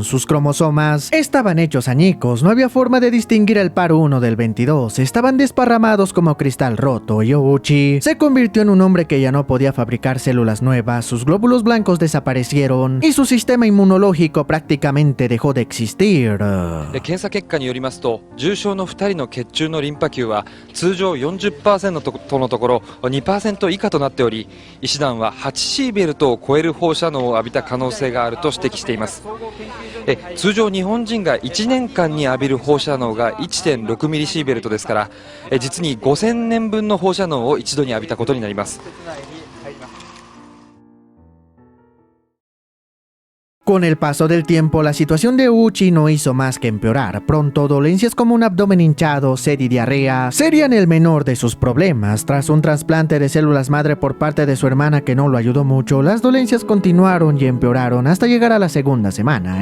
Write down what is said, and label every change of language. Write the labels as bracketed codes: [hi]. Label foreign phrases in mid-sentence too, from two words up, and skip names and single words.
[es] Sus cromosomas estaban hechos añicos, no había forma de distinguir el par 1 del 22, estaban desparramados como cristal roto, y Ouchi se convirtió en un hombre que ya no podía fabricar células nuevas, sus glóbulos blancos desaparecieron y su sistema inmunológico prácticamente dejó de existir. [ja] 検査結果によりますと、重症の2人の血中のリンパ球は通常 40% とのところ 2% 以下となっており、医師団は8シーベルトを超える放射能を浴びた可能性があると指摘しています。通常日本人が1年間に浴びる放射能が 1.6 ミリシーベルトですから、実に5000年分の放射能を一度に浴びたことになります。 [es] Con el paso del tiempo, la situación de Ouchi no hizo más que empeorar. Pronto, dolencias como un abdomen hinchado, sed y diarrea serían el menor de sus problemas. Tras un trasplante de células madre por parte de su hermana que no lo ayudó mucho, las dolencias continuaron y empeoraron hasta llegar a la segunda semana.